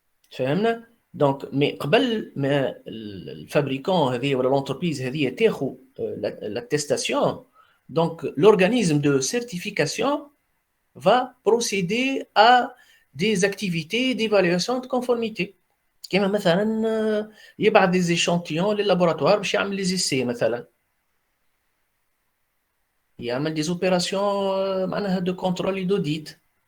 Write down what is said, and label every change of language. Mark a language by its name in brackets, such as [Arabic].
[Arabic] فهمنا؟ [French] Donc, mais [Arabic] قبل ما الفابريكون هذه ولا [French] l'entreprise [Arabic] هذه تاخذ [French] l'attestation, donc l'organisme de certification va procéder à des activités d'évaluation de conformité. [Arabic] كما مثلا يبعث [French] des échantillons [Arabic] لللابوراتوار باش يعمل [French] les essais [Arabic] مثلا. يعمل [French] des opérations معناها de contrôle et d'audit.